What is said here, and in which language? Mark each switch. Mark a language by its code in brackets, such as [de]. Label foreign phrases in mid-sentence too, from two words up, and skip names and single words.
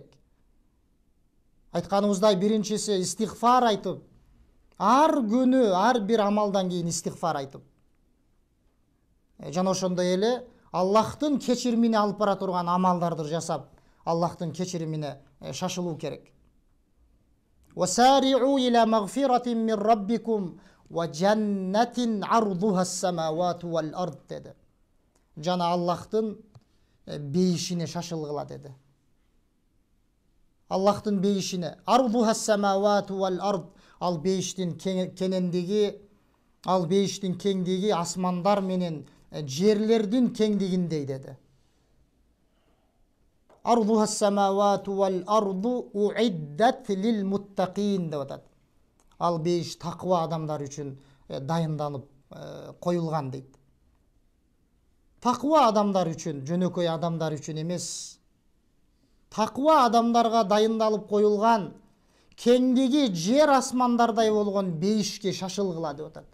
[ky] Айтканыбыздай, биринчиси истигфар айтып, ар күнү ар бир амалдан кийин истигфар айтып. Жана ошондой эле Аллахтын кечиримине алып бара турган амалдарды жасап, Аллахтын кечиримине шашылуу керек. [ar] وَسَارِعُوا إِلَى مَغْفِرَةٍ مِّن رَبِّكُمْ وَجَنَّةٍ عَرْضُهَا السَّمَاوَاتُ وَالْأَرْضُ dedi. [ky] Жана Аллахтын бейишине шашылгыла dedi. Аллахтын бейишине. [ar] عَرْضُهَا السَّمَاوَاتُ وَالْأَرْضُ. [ky] Ал бейиштин кенендиги, ал бейиштин кеңдиги асмандар менен жерлердин кеңдигиндей dedi. [ar] عرضها السماوات والأرض أعدت للمتقين [ky] деп атат. Ал бейиш таква адамдар үчүн дайынданып коюлган дейт. Таква адамдар үчүн, жөнөкөй адамдар үчүн эмес. Таква адамдарга дайындалып коюлган кеңдиги жер асмандардай болгон бейишке шашылгыла деп атат.